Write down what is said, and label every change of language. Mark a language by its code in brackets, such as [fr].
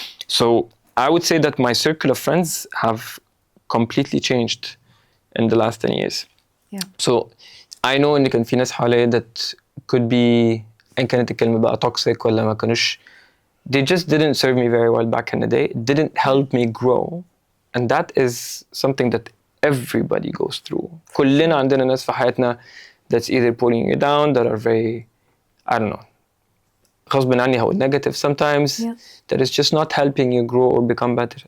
[en] So I would say that my circle of friends have completely changed in the last 10 years. Yeah. So I know [ar] إن كان في ناس حواليا [en] that could be [ar] إن كانت الكلمة بقى toxic ولا ما كانوش [en] they just didn't serve me very well back in the day. It didn't help me grow. And that is something that everybody goes through. [ar] كلنا عندنا ناس في حياتنا [en] that's either pulling you down, that are very, I don't know, [ar] غصب عني هقول [en] negative sometimes, that is just not helping you grow or become better.